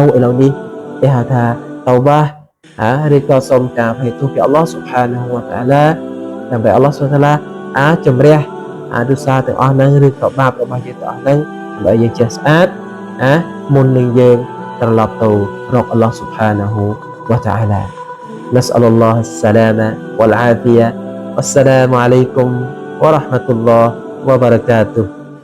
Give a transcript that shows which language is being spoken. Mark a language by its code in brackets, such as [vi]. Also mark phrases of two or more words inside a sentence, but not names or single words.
[km] ឥឡូវនេះគេហៅថាតោបាឬក៏សូមការអភ័យទោសពី [ar] الله سبحانه وتعالى [km] ដើម្បី [ar] الله سبحانه تعالى [km] អាចជំរះទោសទាំងអស់ហ្នឹងឬក៏បាបរបស់យើងទាំងអស់ហ្នឹងដើម្បីយើងចេះស្អាតមុននឹងយើងត្រឡប់ទៅរក [ar] الله سبحانه وتعالى نسأل الله السلامة والعافية والسلام عليكم ورحمة الله وبركاته